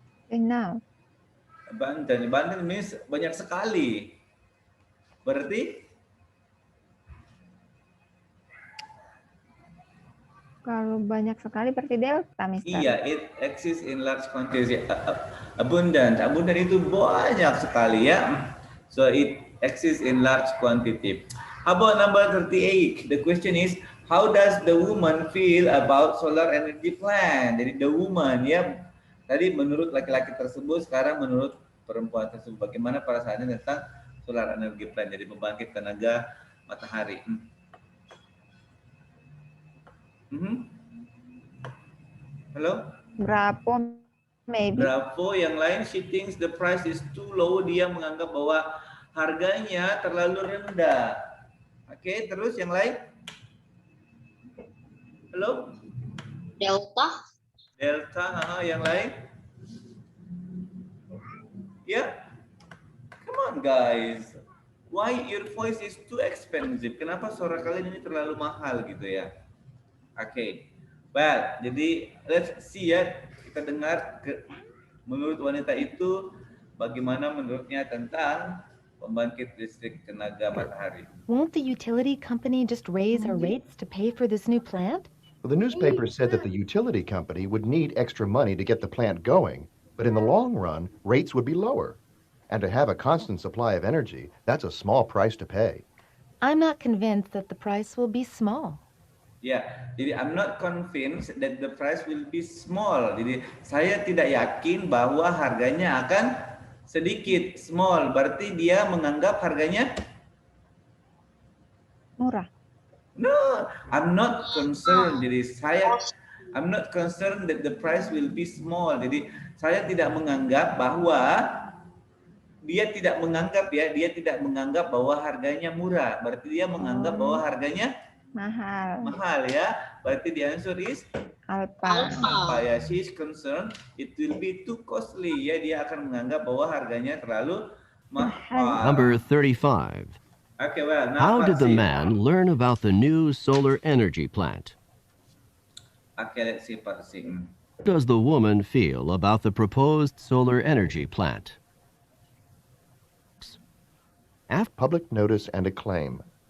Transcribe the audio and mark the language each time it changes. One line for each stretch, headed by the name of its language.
English: Enough. Abundant. Abundant means
Indonesian: banyak sekali. Berarti? Kalau banyak sekali berarti delta, Mister.
English: Iya, it exists in large quantities. Abundant.
Indonesian: Abundant itu banyak sekali ya.
English: So it exists in large quantity. How about number 38? The question is, how does the woman feel about solar energy plant?
Indonesian: Jadi the woman ya, tadi menurut laki-laki tersebut, sekarang menurut perempuan tersebut, bagaimana perasaannya tentang solar energy plant, jadi pembangkit tenaga matahari. Halo?
English: Bravo, maybe.
Indonesian: Bravo, yang lain
English: she thinks the price is too low,
Indonesian: dia menganggap bahwa harganya terlalu rendah. Oke, terus yang lain? Halo?
English: Delta.
Indonesian: Delta, yang lain?
English: Ya? Come on guys. Why your voice is too expensive?
Indonesian: Kenapa suara kalian ini terlalu mahal gitu ya? Oke. Well, jadi
English: let's see
Indonesian: ya. Kita dengar menurut wanita itu bagaimana menurutnya tentang pembangkit listrik tenaga matahari.
English: Won't the utility company just raise our rates to pay for this new plant? Well, the newspaper said that the utility company would need extra money to get the plant going, but in the long run, rates would be lower. And to have a constant supply of energy, that's a small price to pay. I'm not convinced that the price will be small. Ya, jadi I'm not convinced that the price will be small.
Indonesian: Jadi saya tidak yakin bahwa harganya akan sedikit, small. Berarti dia menganggap harganya Murah.
English: No, I'm not concerned. Jadi I'm not concerned that the price will be small.
Indonesian: Jadi saya tidak menganggap bahwa dia tidak menganggap bahwa harganya murah. Berarti dia menganggap bahwa harganya mahal ya. Berarti
English: the answer is Alpha. Ya, she is concerned it will be too costly.
Indonesian: Ya, dia akan menganggap bahwa harganya terlalu mahal.
English: Number 35. Okay, well, now How did the man learn about the new solar energy plant? Okay, let's see part C. How does the woman feel about the proposed solar energy plant? After public notice and acclaim.